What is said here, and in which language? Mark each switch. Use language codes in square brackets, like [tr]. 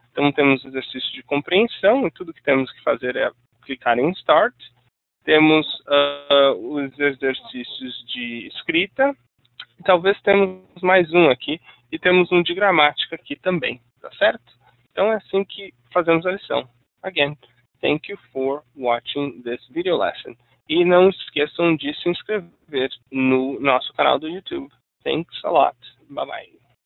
[pt] Então temos exercício de compreensão e tudo que temos que fazer é clicar em Start. Temos os exercícios de escrita. E talvez temos mais um aqui. E temos um de gramática aqui também. Tá certo? Então é assim que fazemos a lição. [en] Again, thank you for watching this video lesson. [pt] E não esqueçam de se inscrever no nosso canal do YouTube. [en] Thanks a lot. Bye bye.